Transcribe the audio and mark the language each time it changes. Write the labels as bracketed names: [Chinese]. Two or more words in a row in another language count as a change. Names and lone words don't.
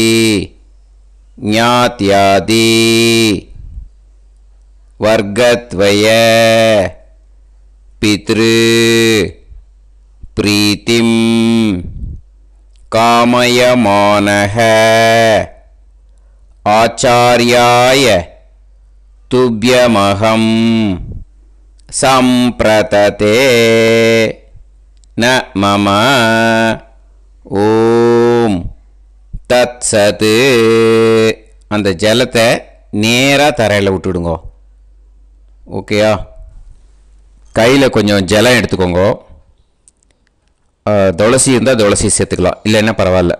[Sanskrit] ज्ञात्यादि वर्गद्वय पितृ प्रीतिं कामयमानः आचार्याय तुभ्यमहं सम्प्रतते न मम ॐ तत्सत्. [Tamil] அந்த ஜலத்தை நேராக தரையில் விட்டுடுங்கோ. ஓகேயா? கையில் கொஞ்சம் ஜலம் எடுத்துக்கோங்க. துளசி இருந்தால் துளசி சேர்த்துக்கலாம், இல்லைன்னா பரவாயில்ல.